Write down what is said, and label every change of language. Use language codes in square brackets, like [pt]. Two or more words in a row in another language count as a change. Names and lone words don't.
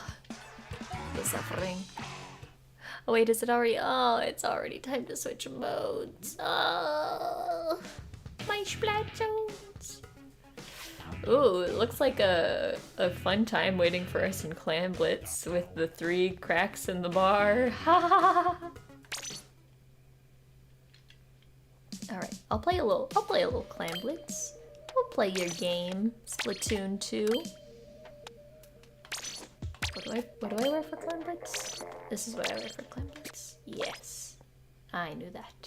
[en] The suffering. Oh wait, is it already? Oh, it's already time to switch modes. Oh, my Splatoons. Ooh, it looks like a fun time waiting for us in Clan Blitz with the 3 cracks in the bar. Ha ha ha ha. Alright, I'll play a little Clan Blitz. We'll play your game, Splatoon 2. What do I wear for clan blitz? This is what I wear for clan blitz. Yes. I knew that.